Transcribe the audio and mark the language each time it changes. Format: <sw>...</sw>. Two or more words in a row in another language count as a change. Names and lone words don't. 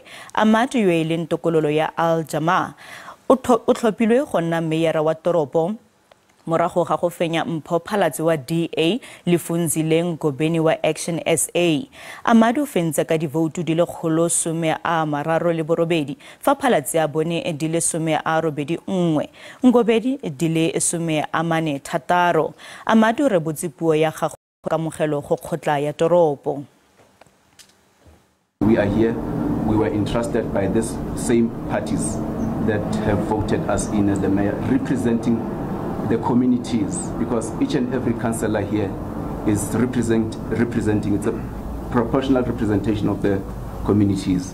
<tn>Amad yo e leng tokololo ya Al-Jamaah o tlhophilwe go nna meiyara wa toropo morago ga go fenya Mpho Phalatse wa DA le Funzile Ngobeni wa Action SA. Amad o fentse ka divoutu di le Kgolo-some-a-mararo-le-borobedi fa Phalatse a bone di le Some-a-robedi-nngwe, Ngobeni di le Some-a-mane-thataro. Amad o rebotse puo ya gagwe ka kamogelo go kgotla ya toropo.</tn> <en>We are here. We were entrusted by these same parties that have voted us in as the mayor, representing the communities, because each and every councillor here is representing, it's a proportional representation of the communities.</en>